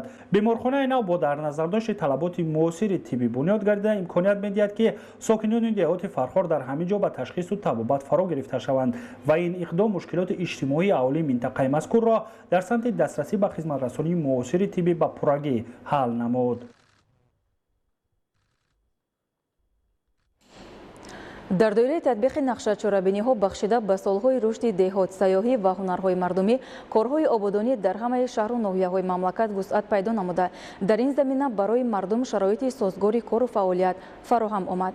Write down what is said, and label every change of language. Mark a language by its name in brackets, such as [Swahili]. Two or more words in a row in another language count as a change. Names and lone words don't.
[Tajik] беморхонаи нав бо дар назардошти талаботи муосири тиббӣ бунёд гардида имконият медиҳад ки сокинони деҳоти фархор дар ҳамин ҷо ба ташхису табобат фаро гирифта шаванд ва ин иқдом мушкилоти иҷтимоии аҳолии минтақаи мазкурро дар самти дастрасӣ ба хизматрасонии муосири тиббӣ ба пуррагӣ ҳал намуд. [Persian] در دوره تطبیق نقشه چرابینی‌ها بخشیده به سالهای رشد دهات، سیاحی و هنرهای مردمی، کارهای آبادانی در همه شهر و ناحیه‌های مملکت وسعت پیدا نموده. در این زمینه برای مردم شرایط سازگار کار و فعالیت فراهم آمد.